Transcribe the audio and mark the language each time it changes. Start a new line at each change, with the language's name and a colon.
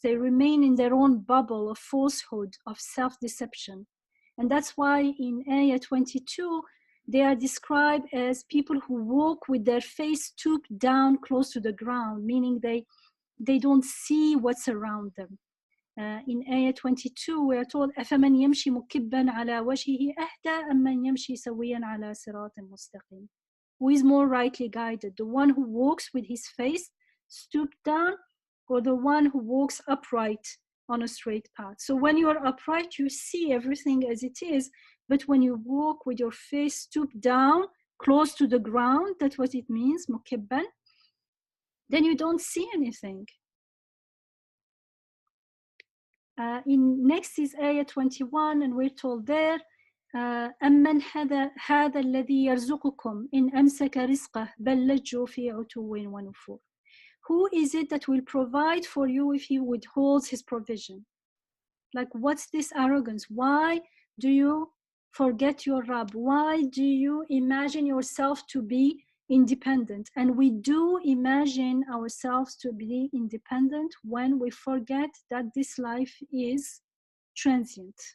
English: They remain in their own bubble of falsehood, of self-deception. And that's why in Ayah 22, they are described as people who walk with their face stooped down close to the ground, meaning they don't see what's around them. In Ayah 22, we are told,
Arabic: أَفَمَنْ يَمْشِي مُكِبًّا عَلَى وَجْهِهِ أَهْدَى أَمَّنْ يَمْشِي سَوِيًّا عَلَى صِرَاطٍ مُسْتَقِيمٍ.
English: Who is more rightly guided, the one who walks with his face stooped down, or the one who walks upright on a straight path. So when you are upright, you see everything as it is. But when you walk with your face stooped down, close to the ground, that's what it means, mukibban, then you don't see anything. Next is ayah 21, and we're told there,
Arabic: أَمَّنْ هَذَا الَّذِي يَرْزُقُكُمْ إِنْ أَمْسَكَ رِزْقَهُ بَلْ لَجُّوا فِي عُتُوٍّ وَنُفُورٍ.
English: Who is it that will provide for you if he withholds his provision? Like, what's this arrogance? Why do you forget your Rabb? Why do you imagine yourself to be independent? And we do imagine ourselves to be independent when we forget that this life is transient.